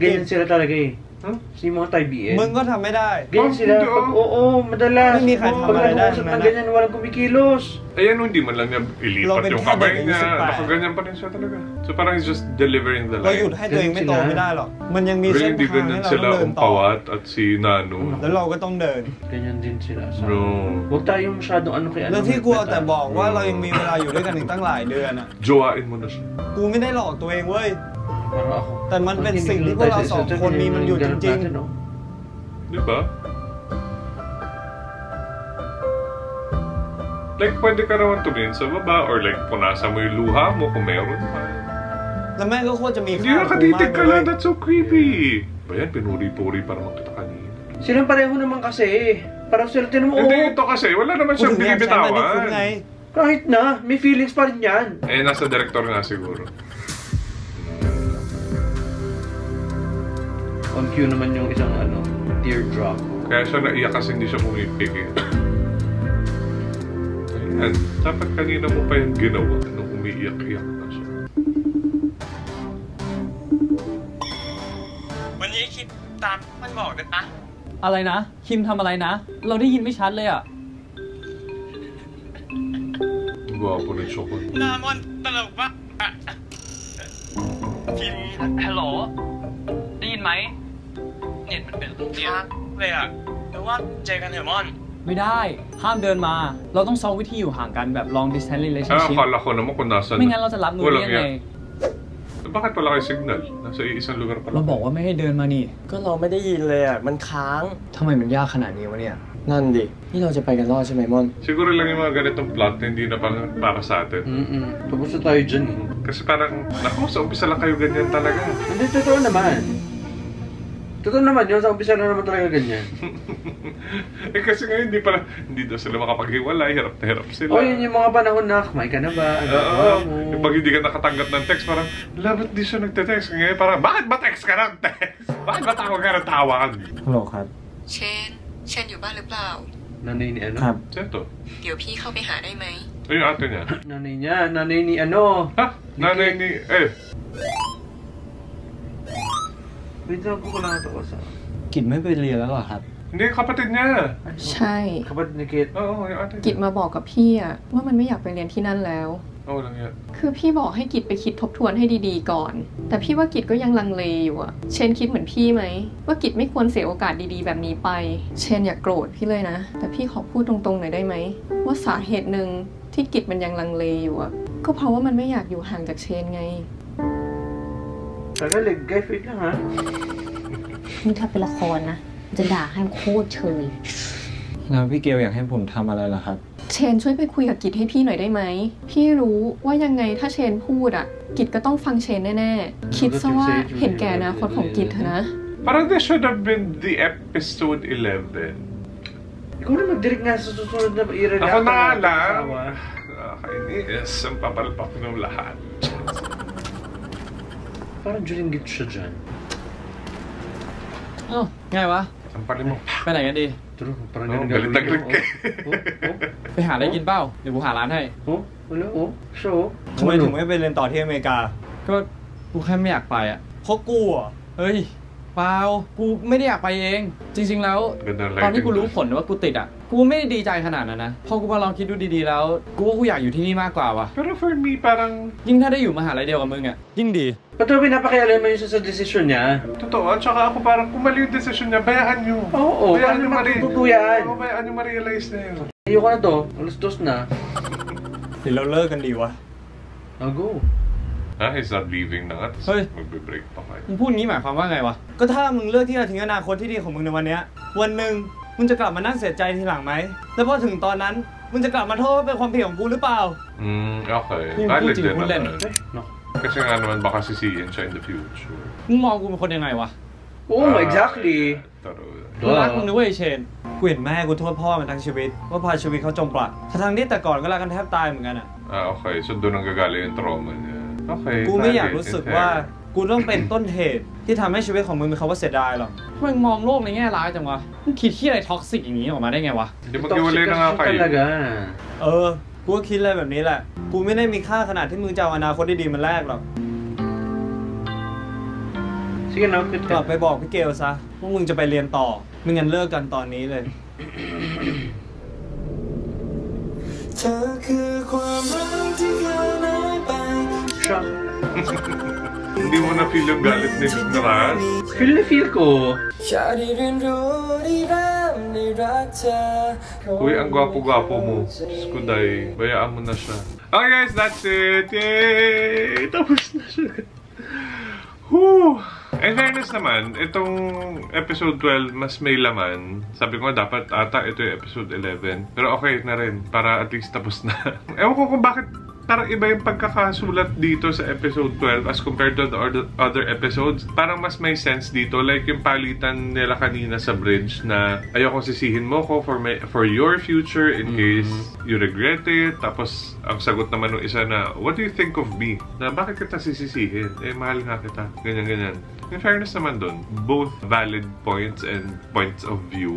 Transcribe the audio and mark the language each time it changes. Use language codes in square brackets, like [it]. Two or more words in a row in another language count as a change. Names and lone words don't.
[tl] ganyan sila talaga eh. Si mga tayo BN. [th] มึงก็ทำไม่ได้ [tl] Ganyan sila. Oo, madalas. [th] ไม่มีใครทำอะไรได้ [tl] Pag nag-uusap ng ganyan, walang kumikilos. Ayan, hindi man lang niya ilipat yung kamay niya. Nakaganyan pa rin siya talaga. [en] So parang he's just delivering the [th] เรา [en] line. [th] หยุดให้ตัวเองไม่โตไม่ได้หรอก มันยังมีเส้น [tl] Hindi [th] ทางให้ [tl] ganyan [th] เรา [tl] sila [th] ต้องเดิน [tl] ang [th] ต่อ [tl] Pawat at si Nano. [th] แล้วเราก็ต้องเดิน [tl] Ganyan din sila. Bro. Huwag tayong masyadong ano kaya. [th] แล้วที่กูเอาแต่บอกว่าเรายังมีเวลาอยู่ด้วยกันอีกตั้งหลายเดือนอ่ะ [tl] Jowain mo na siya. [th] กูไม่ได้หลอกตัวเองเว้ย [tl] Parang ako. [th] แต่มันเป็นสิ่งที่พวกเราสองคนมีมันอยู่จริง [tl] Di ba? Like, pwede ka naman tumingin sa baba or like, punasan mo yung luha mo kung meron pa. [th] ๆ แล้วแม่งก็โคตรจะมี [tl] Hindi [th] ค่า [tl] nakatitig ka [th] เล [tl] lang. [th] ย [en] That's so creepy. [tl] Ba yan? Pinuri-puri para makita kanina. Silang pareho naman kasi. Parang sila, tinan mo, Hindi oo. ito kasi. Wala naman [th] พูด [tl] siyang [th] ถึงอย่างฉันมันนี่คุณไง [tl] binibitawan. Kahit na, may feelings pa rin yan. Eh, nasa director nga siguro. [en] On cue [tl] naman yung isang ano, teardrop. Kaya siya naiyak kasi hindi siya pumipigil. Ayan. Dapat kanina mo pa yung ginawa nung umiiyak-iyak na siya. [th] วันนี้คิดตามมันบอกนะ อะไรนะ คิมทำอะไรนะ เราได้ยินไม่ชัดเลยอ่ะ Ang gwapo ng Chocon. นามอนตลกปะคิม ฮัลโหล ได้ยินไหมเน็ตมันเป็น ค้างเลยอ่ะหรือว่าเจอกันเถอะมอน ไม่ได้ ห้ามเดินมา เราต้องซ้อมวิธีอยู่ห่างกันแบบ [en] long distance relationship [tl] Akala ko naman kung nasan. [th] ไม่งั้นเราจะรับมือได้ยังไง [tl] Bakit wala kayo signal? Nasa isang lugar pala. [th] เราบอกว่าไม่ให้เดินมานี่ ก็เราไม่ได้ยินเลยอ่ะ มันค้าง ทำไมมันยากขนาดนี้วะเนี่ย นั่นดิ นี่เราจะไปกันรอดใช่ไหมมอน [tl] Siguro lang yung mga ganitong plot na hindi na para sa atin. Tapos na tayo dyan eh. Kasi parang, naku, sa umpisa lang kayo ganyan talaga. Hindi, totoo naman. Totoo naman yun, sa umpisa na naman talaga ganyan. Eh kasi ngayon hindi daw sila makapaghiwalay, hirap na hirap sila. O yun yung mga panahon na, kumain ka na ba? Oo. Pag hindi ka nakatanggap ng text, parang, ba't di siya nagte-text? Ngayon parang, bakit ba text ka ng text? Bakit ba tawag ka ng tawag? [th] ฮัลโหลครับ เชนอยู่บ้านหรือเปล่า [tl] Nanay ni ano? [th] ครับ [tl] Sento. [th] เดี๋ยวพี่เข้าไปหาได้ไหม [tl] Ay, yung ate niya. Nanay ni ano? Ha? Nanay ni, Wait lang, kukulang ito ko sa... [th] กิจไม่ไปเรียนแล้วเหรอครับ [tl] Hindi, kapatid niya. [th] ใช่ [tl] Kapatid ni Kit. Oo, yung ate niya. [th] กิจมาบอกกับพี่อะว่ามันไม่อยากไปเรียนที่นั่นแล้ว [tl] Oo lang yan. [th] คือพี่บอกให้กิจไปคิดทบทวนให้ดีๆก่อน แต่พี่ว่ากิจก็ยังลังเลอยู่อะเชนคิดเหมือนพี่ไหมว่ากิจไม่ควรเสียโอกาสดีๆแบบนี้ไป เชนอย่าโกรธพี่เลยนะ แต่พี่ขอพูดตรงๆหน่อยได้ไหมว่าสาเหตุหนึ่งที่กิจมันยังลังเลอยู่อะก็เพราะว่ามันไม่อยากอยู่ห่างจากเชนไง [tl] Tagalig, guys, wait lang ha. [th] นี่ถ้าเป็นละครนะ จะด่าให้โคตรเชย แล้วพี่เกลอยากให้ผมทำอะไรล่ะครับ เชนช่วยไปคุยกับกิจให้พี่หน่อยได้ไหมพี่รู้ว่ายังไงถ้าเชนพูดอะกิจก็ต้องฟังเชนแน่ๆคิดซะว่าเห็นแก่อนาคตของกิจเถอะนะ [en] Parang this should have been the episode 11. [tl] Ikaw na mag-direct nga sa susunod na i-react. Ako na nga lang. Nakakainis. Ang papalpak ng lahat. Parang Julinggit siya dyan. [th] เอ้าไงวะ [tl] Ang pali mo. [th] ไปไหนกันดี [tl] True, parang Oo, ganun galit na galit ka. Oh, [th] ไปหาอะไรกินเปล่า เดี๋ยวกูหาร้านให้ [tl] oh, wala, oh. So, [th] ทำไมถึงไม่ไปเรียนต่อที่อเมริกา ก็กูแค่ไม่อยากไปอ่ะ เพราะกูอ่ะ เฮ้ยเปล่ากูไม่ได้อยากไปเอง จริง ๆ แล้ว [tl] Ganda ng [th] ตอนที่ [tl] lighting [th] กูรู้ [tl] doon. [th] ผลว่ากูติดอ่ะ กูไม่ได้ดีใจขนาดนั้นนะ พอกูมาลองคิดดูดีๆแล้ว กูว่ากูอยากอยู่ที่นี่มากกว่าว่ะ [en] Pero for me, [tl] parang... [th] ยิ่งถ้าได้อยู่มหาลัยเดียวกับมึงอ่ะ ยิ่งดี [tl] ba't mo pinapakialam mo yun sa desisyon niya? Totoo. At saka ako parang kung mali yung desisyon niya, bayaan nyo. Oo, Bayaan paano nyo matututo yan? Oo, bayaan nyo ma-realize na yun. Ayoko na to, alas dos na. [th] หรือเราเลิกกันดีวะ [en] I'll go. He's not leaving [tl] na nga. Hoy. Magbe-break pa kayo. [th] มึงพูดงี้หมายความว่าไงวะ ก็ถ้ามึงเลือกที่จะทิ้งอนาคตที่ดีของมึงในวันเนี้ยวันหนึ่งมึงจะกลับมานั่งเสียใจทีหลังไหมแล้วพอถึงตอนนั้นมึงจะกลับมาโทษว่าเป็นความผิดของกูหรือเปล่า [tl] Okay. [th] นี่มึงพูดจริงพูดเล่น [tl] Kasi nga naman baka sisihin siya [en] in the future. [th] มึงมองกูเป็นคนยังไงวะ [en] Oh, exactly. [th] กูรักมึงนะเว้ยเชน กูเห็นแม่กูโทษพ่อมันทั้งชีวิตว่าพาชีวิตเขาจมปลักทั้งที่แต่ก่อนก็รักกันแทบตายเหมือนกันอ่ะ [tl] Okay. So doon ang gagaling yung trauma niya. Okay. [th] กูไม่อยากรู้สึกว่ากูต้องเป็นต้นเหตุที่ทำให้ชีวิตของมึงมีคำว่าเสียดายหรอก มึงมองโลกในแง่ร้ายจังวะ มึงคิดที่อะไรท็อกซิกอย่างนี้ออกมาได้ไงวะ [tl] Hindi maghiwalay na nga kayo. Talaga. [th] กูก็คิดอะไรแบบนี้แหละ กูไม่ได้มีค่าขนาดที่มึงจะเอาอนาคตดีๆมาแลกหรอก [tl] Sige na, [th] กลับไปบอกพี่เกลซะว่ามึงจะไปเรียนต่อไม่งั้นเลิกกันตอนนี้เลยเธอคือความรักที่เคยหายไป [tl] Hindi mo na feel yung galit ni Raz? Feel na feel ko. Uy, ang gwapo-gwapo mo. Skuday. Bayaan mo na siya. Okay guys, [en] that's it. [tl] Yay! Tapos na siya. Whew! [en] In fairness [tl] naman, itong episode 12 mas may laman. Sabi ko nga dapat ata ito yung episode 11. Pero okay na rin. Para at least tapos na. Ewan ko kung bakit parang iba yung pagkakasulat dito sa episode 12 [en] as compared to the other episodes. [tl] Parang mas may sense dito. Like yung palitan nila kanina sa bridge na ayokong sisihin mo ko [en] for your future in case you regret it. [tl] Tapos ang sagot naman ng isa na, [en] what do you think of me? [tl] Na bakit kita sisisihin? Eh, mahal nga kita. Ganyan-ganyan. [en] In fairness [tl] naman dun, [en] both valid points and points of view.